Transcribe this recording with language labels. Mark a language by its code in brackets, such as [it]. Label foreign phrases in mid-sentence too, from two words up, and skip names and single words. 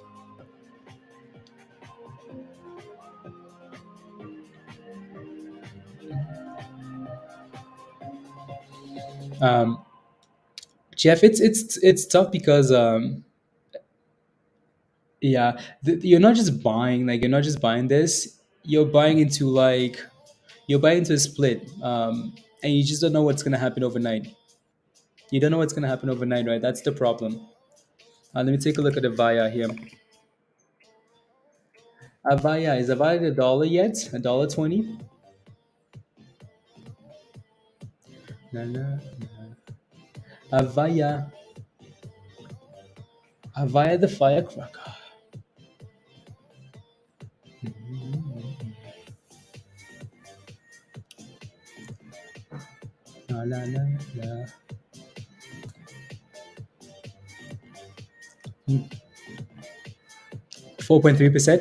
[en] um Jeff, it's tough because yeah, you're not just buying, like, you're not just buying this, you're buying into, like, you're buying into a split, and you just don't know what's going to happen overnight. You don't know what's going to happen overnight, right? That's the problem. Let me take a look at Avaya here. Avaya, is Avaya a dollar yet? $1.20? Na, na, Avaya. Avaya the firecracker. La, la, la, la. 4.3%.